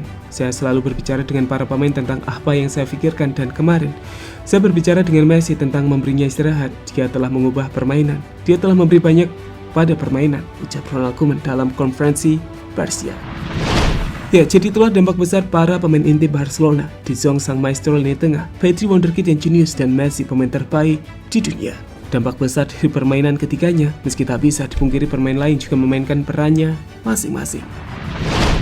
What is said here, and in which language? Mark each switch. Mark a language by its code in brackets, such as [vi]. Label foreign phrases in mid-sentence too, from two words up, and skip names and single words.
[id] Saya selalu berbicara dengan para pemain tentang apa yang saya pikirkan, dan kemarin saya berbicara dengan Messi tentang memberinya istirahat. Dia telah mengubah permainan. Dia telah memberi banyak pada permainan, ucap Ronald Koeman dalam konferensi Persia. Ya, jadi itulah dampak besar para pemain inti Barcelona. De Jong sang maestro lini tengah, Pedri wonderkid yang jenius, dan Messi pemain terbaik di dunia. Dampak besar dari permainan ketiganya, meski tak bisa dipungkiri permain lain juga memainkan perannya masing-masing.